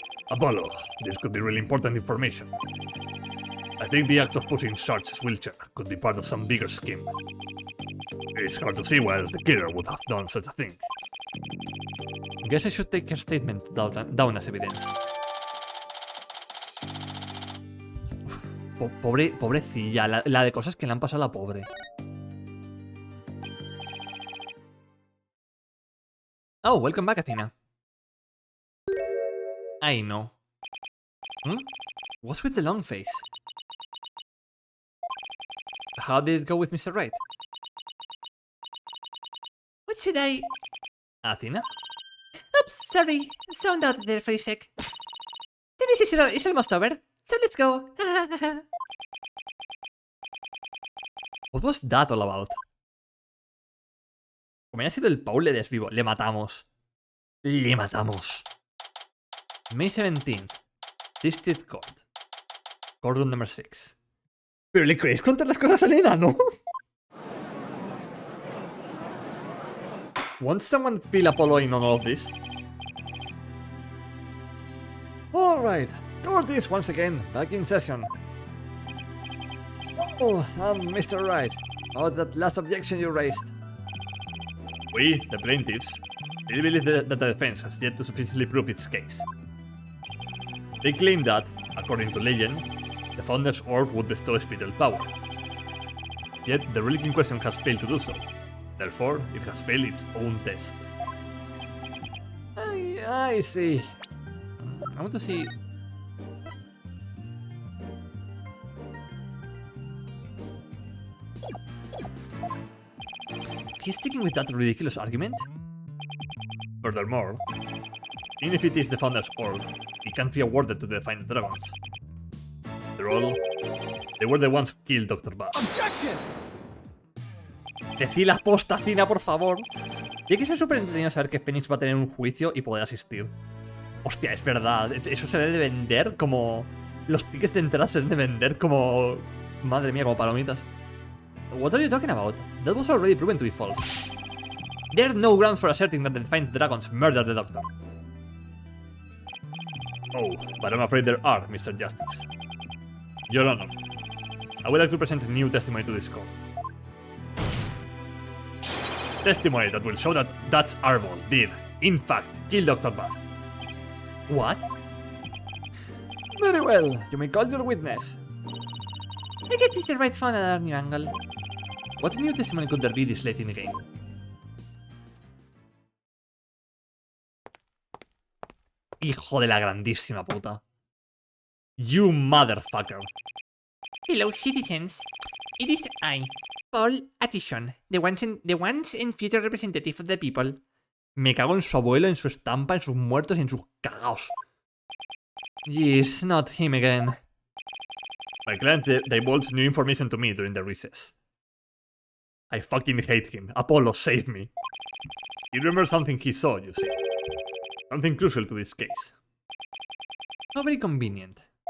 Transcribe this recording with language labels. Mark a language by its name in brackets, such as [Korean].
[English] Apollo, this could be really important information. I think the act of pushing Sarge's wheelchair could be part of some bigger scheme. It's hard to see why else the killer would have done such a thing. Guess I should take her statement down as evidence. [Spanish] Uf, pobrecilla, la de cosas que le han pasado a la pobre. [English] Oh, welcome back, Athena. I know. What's with the long face? How did it go with Mr. Wright? What should I... Athena? Oops, sorry. Zoned out there for a sec. Tennis is almost over, so let's go. What was that all about? [Spanish] Como haya sido el Paul, le desvivo. Le matamos. Le matamos. [English] May 17th. District Court. Courtroom number 6. [Spanish] Pero le queréis contar las cosas al enano. [English] Won't someone fill Apollo in on all of this? Alright, court is once again back in session. Oh, Mr. Wright, about that last objection you raised. We, the plaintiffs, still believe that the defense has yet to sufficiently prove its case. They claim that, according to legend, the Founder's Orb would bestow spiritual power. Yet the relic in question has failed to do so. Therefore, it has failed its own test. I see. I want to see... He's sticking with that ridiculous argument? Furthermore, even if it is the Founder's Orb, it can't be awarded to the Defiant Dragons. After all, they were the ones who killed Dr. Bass. Objection! [Spanish] Decí la posta, Cina, por favor. Y que es súper entretenido saber que Phoenix va a tener un juicio y poder asistir. Hostia, es verdad. Eso se debe de vender como... Los tickets de entrada se deben de vender como... Madre mía, como palomitas. [English] What are you talking about? That was already proven to be false. There are no grounds for asserting that the Defiant Dragons murdered the Doctor. Oh, but I'm afraid there are, Mr. Justice. Your Honor, I would like to present a new testimony to this court. Testimony that will show that Dutch Arbol did, in fact, kill Dr. Bath. What? Very well, you may call your witness. I guess Mr. Wright found another new angle. What new testimony could there be this late in the game? [Spanish] Hijo de la grandísima puta. [English] You motherfucker. Hello, citizens. It is I, Paul Attison, the once and future representative of the people. [Spanish] Me cago en su abuelo, en su estampa, en sus muertos y en sus cagaos. [English] Jeez, not him again. My client divulged new information to me during the recess. I fucking hate him. Apollo, save me. He remembers something he saw, you see. Something crucial to this case. How very convenient.